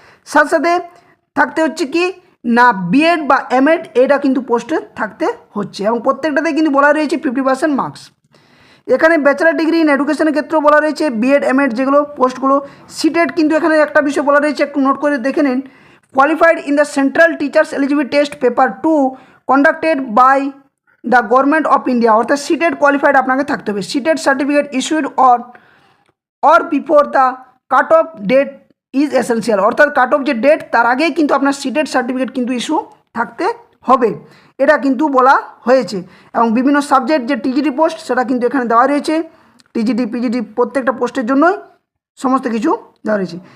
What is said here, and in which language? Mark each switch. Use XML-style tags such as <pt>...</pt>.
<bn>সাথে সাথে থাকতে হচ্ছে কি না বিএড বা এমএড এটা কিন্তু পোস্টে থাকতে হচ্ছে, এবং প্রত্যেকটাতে কিন্তু বলা রয়েছে 50% মার্কস। এখানে ব্যাচেলার ডিগ্রি ইন এডুকেশনের ক্ষেত্রেও বলা রয়েছে বিএড এমএড যেগুলো পোস্টগুলো সিটেড, কিন্তু এখানে একটা বিষয় বলা রয়েছে একটু নোট করে দেখে নিন।</bn> <en>qualified in the central teachers eligibility test paper 2 conducted by the government of India,</en> <bn>অর্থাৎ সিটেড কোয়ালিফাইড আপনাকে থাকতে হবে।</bn> <en>seated certificate issued or before the cut off date is essential,</en> <bn>অর্থাৎ কাট অফ যে ডেট তার আগেই কিন্তু আপনার সিটেড সার্টিফিকেট কিন্তু ইস্যু থাকতে হবে, এটা কিন্তু বলা হয়েছে। এবং বিভিন্ন সাবজেক্ট যে টিজিটি পোস্ট সেটা কিন্তু এখানে দেওয়া রয়েছে। টিজিটি পিজিটি প্রত্যেকটা পোস্টের জন্যই সমস্ত কিছু দেওয়া রয়েছে।</bn>